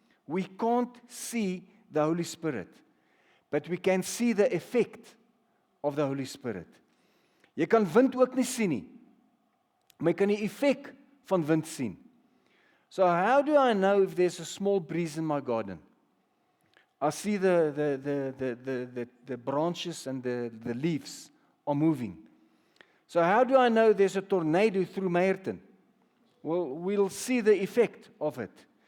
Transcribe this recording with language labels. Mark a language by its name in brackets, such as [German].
[English] We can't see the Holy Spirit. But we can see the effect of the Holy Spirit. [Afrikaans] Jy kan wind ook nie sien nie. Maar jy kan die effek van wind sien. [English] So how do I know if there's a small breeze in my garden? I see the branches and the leaves are moving. So how do I know there's a tornado through Meyerton? Well, we'll see the effect of it.